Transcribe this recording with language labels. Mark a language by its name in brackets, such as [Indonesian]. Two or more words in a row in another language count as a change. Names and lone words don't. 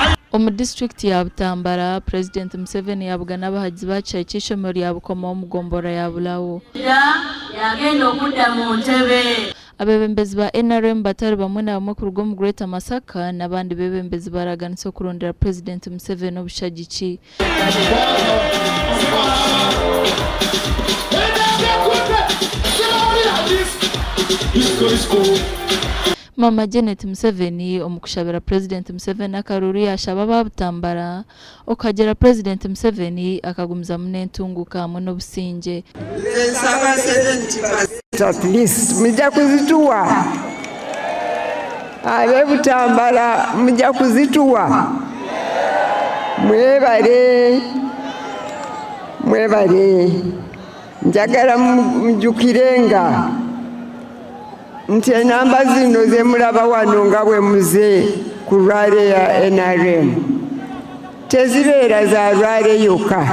[Nyankole] Omu district ya Butambara, President Museveni yabugana abahagizi bacaye cy'ishomero lya Bukomo Mugombora ya Bulawo. [Ganda] Yagenda okudda mu ntebe. [Nyankole] Abebembezi ba NRM batari bamwe na bamwe ku rugo mu Greater Masaka n'abandi bebembezi baraganise okurondera President Museveni obushagiki. Mama Janet Museveni omukushabira President Museveni akaruru yashaba babutambara okagera President Museveni akagumiza munentunguka hamwe n'obusinge. [English] At least [Ganda] mujja kuzituwa abe Butambara mujja kuzituwa mwebale njagala mjukirenga nti enamba zino ze mulaba wano nga bwe muze ku lwale ya NRM tezibeera za lwale yokka.